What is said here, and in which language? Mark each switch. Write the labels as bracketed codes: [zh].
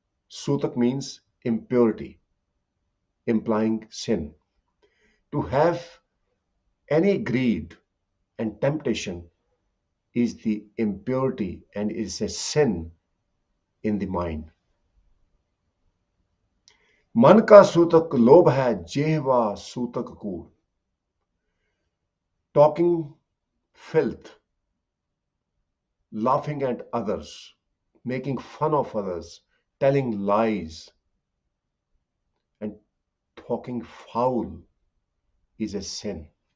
[en] Sutak means impurity, implying sin. To have any greed and temptation is the impurity and is a sin in the mind. [pa] मन का सूतक लोभ है, जेहवा सूतक कूड़. [en] Talking filth, laughing at others, making fun of others, telling lies, and talking foul is a sin.